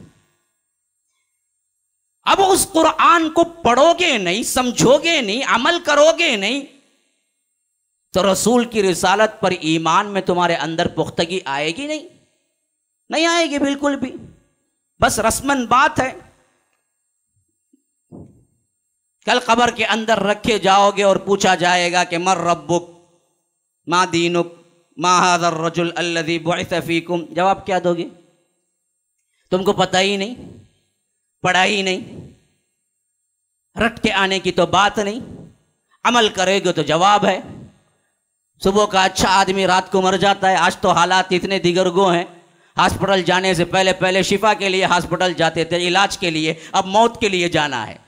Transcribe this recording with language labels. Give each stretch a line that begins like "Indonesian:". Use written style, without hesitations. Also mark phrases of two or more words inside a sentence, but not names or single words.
Urdu: اب اس قرآن کو پڑھو گے نہیں، سمجھو گے نہیں، عمل کرو گے نہیں، تو رسول کی رسالت پر ایمان میں تمہارے اندر پختگی آئے گی نہیں، نہیں آئے گی بالکل بھی. بس رسماً بات ہے، کل قبر کے اندر رکھے جاؤ گے اور پوچھا جائے گا کہ
Arabic: من ربك ما دينك ما هذا الرجل الذي بعث فيكم.
Urdu: جواب کیا دو گے? تم کو پتا ہی نہیں، پڑھا ہی نہیں، رٹ کے آنے کی تو بات نہیں، عمل کرے گے تو جواب ہے. صبح کا اچھا آدمی رات کو مر جاتا ہے۔ آج تو حالات اتنے دگرگوں ہیں، ہاسپٹل جانے سے پہلے پہلے شفا کے لیے ہاسپٹل جاتے تھے، علاج کے لیے، اب موت کے لیے جانا ہے.